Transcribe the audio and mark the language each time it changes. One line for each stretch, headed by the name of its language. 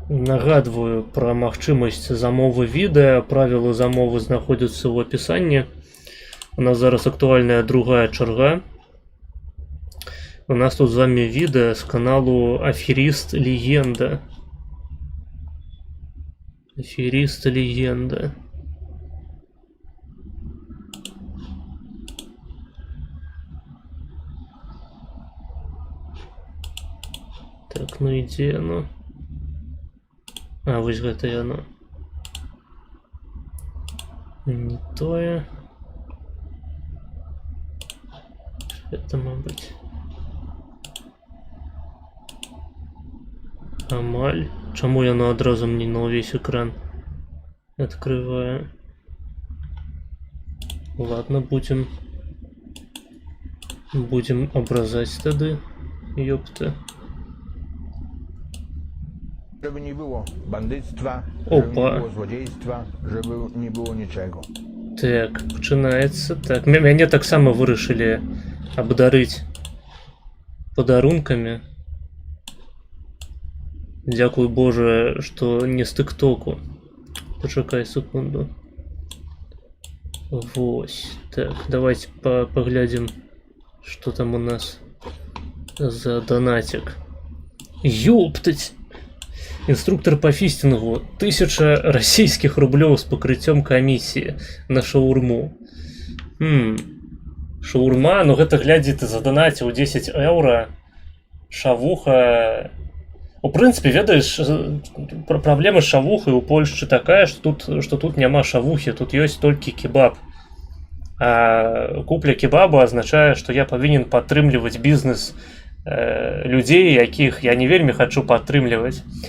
Belarusian: Нагадваю пра магчымасць замовы відэа. Правілы замовы знаходзяцца ў апісанні. У нас зараз актуальная другая чарга. У нас тут з вами відэа з каналу Аферіст Легенда. Аферіст Легенда. Так, ну ідзе яно. А, вось гэта яно. Не тое. Это, мабуть. Амаль. Чаму яно адразу мне на ўвесь экран
Russian: открываю? Ладно, будем образать тады. Ёпта.
Polish: Żeby nie było bandyctwa, Opa. żeby nie było złodziejstwa, żeby nie było niczego.
Belarusian: Так, пачынаецца. Так, мяне таксама вырашылі абдарыць падарункамі. Дзякуй Боже, што не з тыктоку. Пачакай секунду. Вось.
Russian: Так, давайте поглядим, что там у нас за донатик. Ёптать! Инструктор по фистингу. 1000 российских рублей с покрытием комиссии на шаурму.
Belarusian: Шаурма, ну гэта глядзі ты задонаціў 10 евро. Шавуха. У прынцыпе, ведаеш, праблема з шавухай у Польшчы такая, што тут няма шавухі, тут ёсць толькі кебаб. А купля кебаба азначае, што я павінен падтрымліваць бізнес людзей, якіх я не вельмі хачу падтрымліваць.